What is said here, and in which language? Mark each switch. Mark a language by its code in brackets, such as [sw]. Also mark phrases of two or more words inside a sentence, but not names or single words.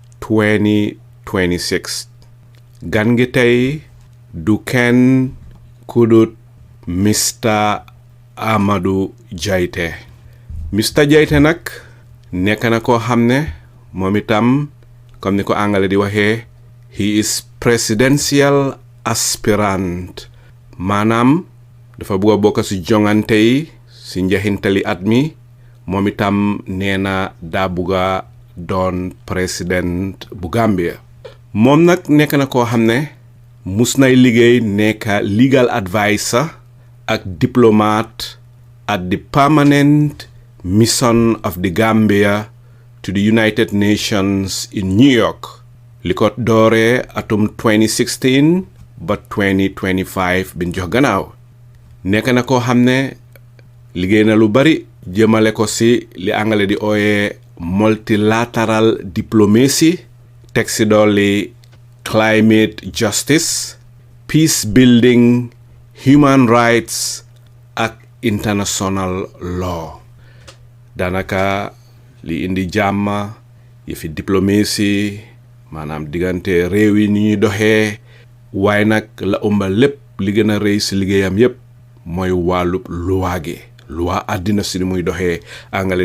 [wo] 2026 gan gi tey du kenn kudut Mr Amadou Jaiteh Mr Jaiteh nag nekk na koo xam ne moom itam comme ni ko angale di waxee [en] he is presidential aspirant [wo] maanaam dafa bëgg a bokk si jongante yi si njeexintali at mi moom itam nee na daa bëgg a doon président bu Gambia moom nag nekk na koo xam ne mus nay liggéey nekk [en] legal advisor [wo] ak diplomat [en] at the permanent mission of the Gambia to the United Nations in New York [wo] li ko dooree atum 2016 ba 2025 bin jox gannaaw nekk na koo xam ne liggéey na lu bari jëmale ko si li angale di ooyee [en] multilateral diplomacy [wo] teg si dolli [en] climate justice peacebuilding human rights [wo] ak [en] international law [wo] danaka li indi jàmm yëfi diplomatie maanaam diggante réew yi ni ñuy doxee waaye nag la ëmbal lépp li gën a rëy si liggéeyam yépp mooy wàllub loi àddina si ni muy doxee angale